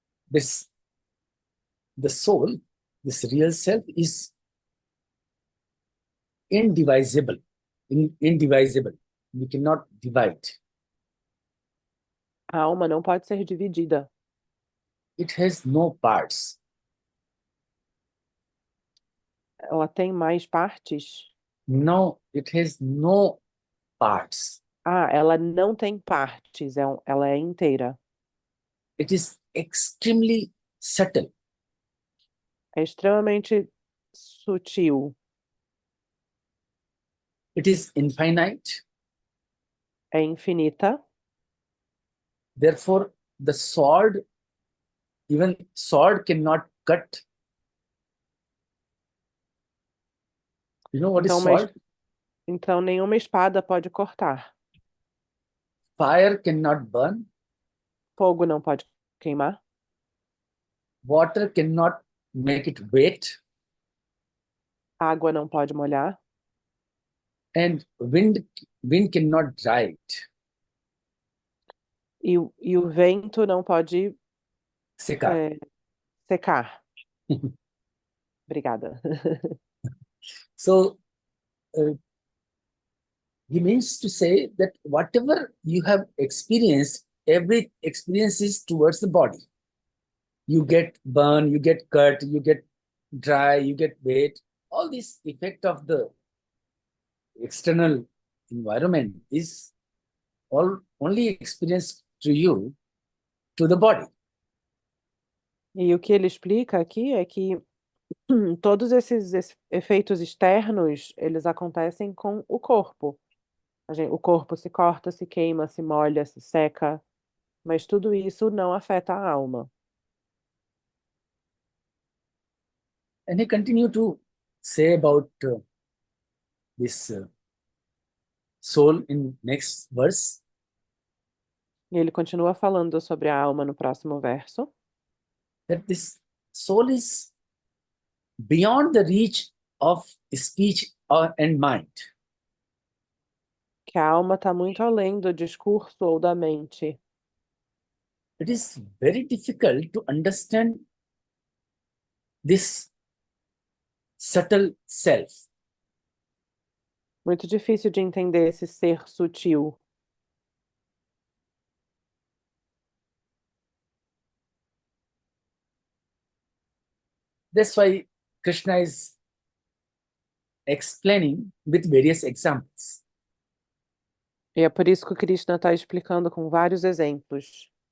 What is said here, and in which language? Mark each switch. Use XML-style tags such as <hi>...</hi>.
<en>The soul, this real self, is indivisible. Indivisible. We cannot divide.</en> <pt>A alma não pode ser dividida.</pt> <en>It has no parts.</en> <pt>Ela tem mais partes?</pt> <en>No, it has no parts.</en> <pt>Ah, ela não tem partes, ela é inteira.</pt> <en>It is extremely subtle.</en> <pt>É extremamente sutil.</pt> <en>It is infinite.</en> <pt>É infinita.</pt> <en>Therefore, the sword, even sword cannot cut. You know what is</en> <pt>Então,</pt> <en>sword?</en> <pt>então nenhuma espada pode cortar.</pt> <en>Fire cannot burn.</en> <pt>Fogo não pode queimar.</pt> <en>Water cannot make it wet.</en> <pt>Água não pode molhar.</pt> <en>And wind cannot dry it.</en> <pt>E o vento não pode Secar. secar. Obrigada.</pt> <en>So, he means to say that whatever you have experienced, every experience is towards the body. You get burn, you get cut, you get dry, you get wet. All this effect of the external environment is only experienced to you, to the body.</en> <pt>E o que ele explica aqui é que todos esses efeitos externos, eles acontecem com o corpo. O corpo se corta, se queima, se molha, se seca, mas tudo isso não afeta a alma.</pt> <en>And he continued to say about this soul in next verse.</en> <pt>E ele continua falando sobre a alma no próximo verso.</pt> <en>that this soul is beyond the reach of speech and mind.</en> <pt>Que a alma está muito além do discurso ou da mente.</pt> <en>It is very difficult to understand this subtle self.</en> <pt>Muito difícil de entender esse ser sutil.</pt> <en>That's why Krishna is explaining with various examples.</en> <pt>E é por isso que o Krishna está explicando com vários exemplos.</pt>